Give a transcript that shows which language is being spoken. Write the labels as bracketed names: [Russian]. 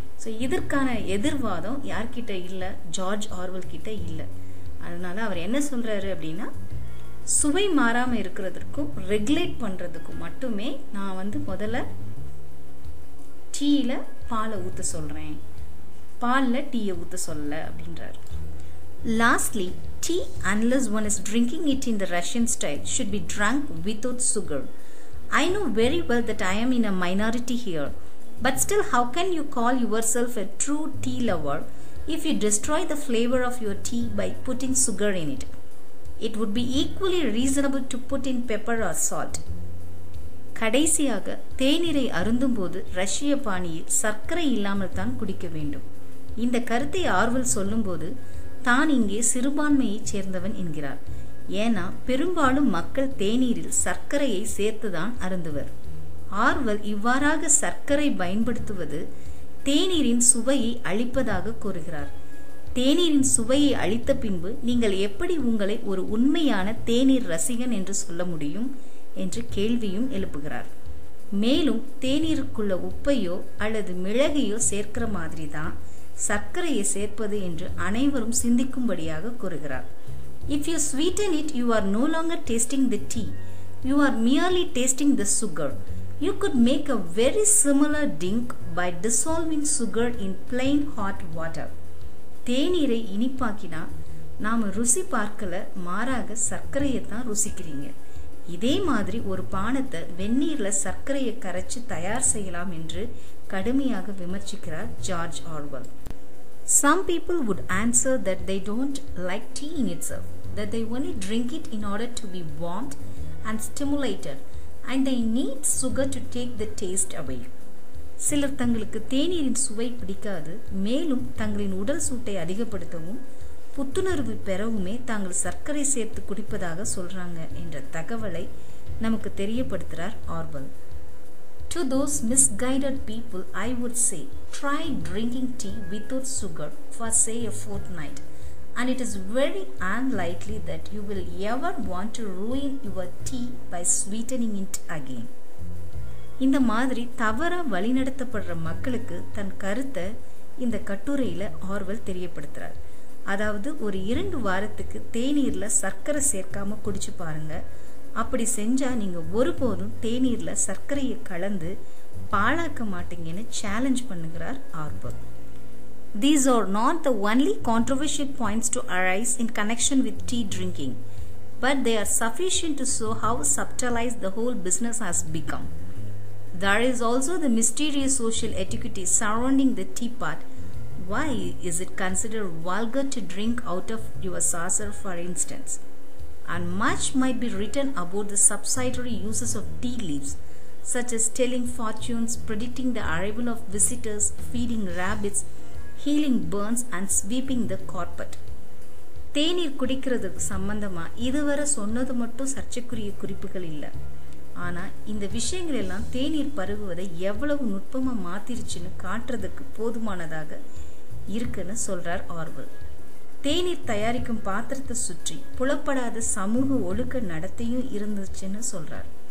[Tamil] So இதற்கான எதிர்வாதம் யார்கிட்ட இல்லை, ஜார்ஜ் ஆர்வெல் கிட்ட இல்லை. அதனால அவர் என்ன சொல்றாரு அப்படின்னா, சுவை மாறாமல் இருக்கிறதுக்கும் ரெகுலேட் பண்றதுக்கும் மட்டுமே நான் முதல்ல டீல பாலை ஊற்ற சொல்றேன், பாலில் டீயை ஊற்ற சொல்லலை அப்படின்றாரு. [English] Lastly, tea, unless one is drinking it in the Russian style, should be drunk without sugar. I know very well that I am in a minority here, but still, how can you call yourself a true tea lover if you destroy the flavor of your tea by putting sugar in it? It would be equally reasonable to put in pepper or salt. [Tamil] கடைசியாக, தேநீரை அருந்தும்போது ரஷ்ய பாணியில் சர்க்கரை இல்லாமல் தான் குடிக்க வேண்டும். இந்த கருத்தை ஆர்வெல் சொல்லும்போது தான் இங்கே சிறுபான்மையை சேர்ந்தவன் என்கிறார். ஏன்னா பெரும்பாலும் மக்கள் தேநீரில் சர்க்கரையை சேர்த்துதான் அருந்துவர். ஆர்வெல் இவ்வாறாக சர்க்கரை பயன்படுத்துவது தேநீரின் சுவையை அழிப்பதாக கூறுகிறார். தேநீரின் சுவையை அழித்த பின்பு நீங்கள் எப்படி உங்களை ஒரு உண்மையான தேநீர் ரசிகன் என்று சொல்ல முடியும் என்று கேள்வியும் எழுப்புகிறார். மேலும் தேநீருக்குள்ள உப்பையோ அல்லது மிளகையோ சேர்க்கிற மாதிரி தான் சர்க்கரையை சேர்ப்பது என்று அனைவரும் சிந்திக்கும்படியாக கூறுகிறார். [English] If you sweeten it, you are no longer tasting the tea. You are merely tasting the sugar. You could make a very similar drink by dissolving sugar in plain hot water. [Tamil] தேநீரை இனிப்பாக்கினா நாம ருசி பார்க்கல, மாறாக சர்க்கரையை தான் ருசிக்கிறீங்க. இதே மாதிரி ஒரு பானத்தை வெந்நீர்ல சர்க்கரையை கரைச்சு தயார் செய்யலாம் என்று கடுமையாக விமர்சிக்கிறார் George Orwell. [English] Some people would answer that they don't like tea in itself, that they only drink it in order to be warmed and stimulated, and they need sugar to take the taste away. [Tamil] சிலர் தங்களுக்கு தேநீரின் சுவை பிடிக்காது, மேலும் தங்களின் உடல் சூட்டை அதிகப்படுத்தவும் புத்துணர்வு பெறவுமே தாங்கள் சர்க்கரை சேர்த்து குடிப்பதாக சொல்றாங்க என்ற தகவலை நமக்கு தெரியப்படுத்துறார் Orwell. [English] To those misguided people, I would say, try drinking tea without sugar for say a fortnight, and it is very unlikely that you will ever want to ruin your tea by sweetening it again. [Tamil] இந்த மாதிரி தவறா வழிநடத்தப்படுற மக்களுக்கு தன் கருத்தை இந்த கட்டுரையில Orwell தெரியப்படுத்துறார். அதாவது ஒரு 2 வாரத்துக்கு தேநீர்ல சர்க்கரை சேர்க்காம குடிச்சு பாருங்க. அப்படி செஞ்சா நீங்க ஒருபோதும் தேநீர்ல சர்க்கரையை கலந்து பாழாக்க மாட்டீங்கன்னு சேலஞ்ச் பண்ணுகிறார் Orwell. [English] These are not the only controversial points to arise in connection with tea drinking, but they are sufficient to show how subtilized the whole business has become. There is also the mysterious social etiquette surrounding the teapot. Why is it considered vulgar to drink out of your saucer, for instance? And much might be written about the subsidiary uses of tea leaves, such as telling fortunes, predicting the arrival of visitors, feeding rabbits, healing burns, and sweeping the carpet. [Tamil] தேநீர் குடிக்கிறதுக்கு சம்பந்தமா இதுவரை சொன்னது மட்டும் சர்ச்சைக்குரிய குறிப்புகள் இல்லை. ஆனால் இந்த விஷயங்கள் எல்லாம் தேநீர் பருகுவதை எவ்வளவு நுட்பமாக மாத்திருச்சுன்னு காட்டுறதுக்கு போதுமானதாக இருக்குன்னு சொல்றார் ஆர்வல். தேநீர் தயாரிக்கும் பாத்திரத்தை சுற்றி புலப்படாத சமூக ஒழுக்க நடத்தையும் இருந்துச்சுன்னு சொல்றார்.